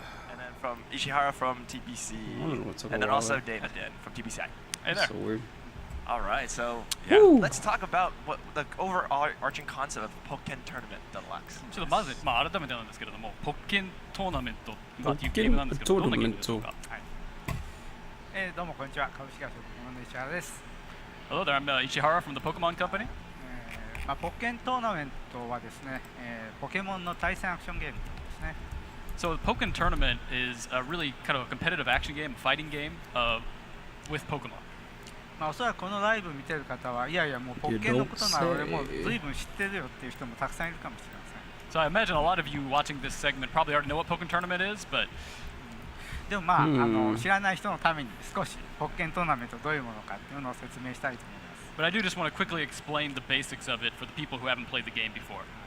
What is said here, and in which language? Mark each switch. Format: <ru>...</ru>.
<en>And then from Ishihara from TBC. And then also Dana Den from TBCI. Hey there. So weird. All right, so let's talk about what the overarching concept of Pokkén Tournament Deluxe.</en> <ja>ちょっとまず、改めてなんですけれども、ポッケントーナメントっていうゲームなんですけど、どんなゲームでしょうか。はい、どうもこんにちは、株式会社ポケモンの石原です。</ja> <en>Hello there, I'm Ishihara from the Pokemon Company.</en> <ja>ポッケントーナメントはですね、ポケモンの対戦アクションゲームですね。</ja> <en>So the Pokkén Tournament is a really kind of a competitive action game, a fighting game with Pokemon.</en> <ja>おそらくこのライブ見てる方はいやいやもうポッケンのことなら俺もう随分知ってるよっていう人もたくさんいるかもしれません。</ja> <en>So I imagine a lot of you watching this segment probably already know what Pokkén Tournament is, but</en> <ja>でも知らない人のために少しポッケントーナメントどういうものかっていうのを説明したいと思います。</ja> <en>But I do just want to quickly explain the basics of it for the people who haven't played the game before.</en>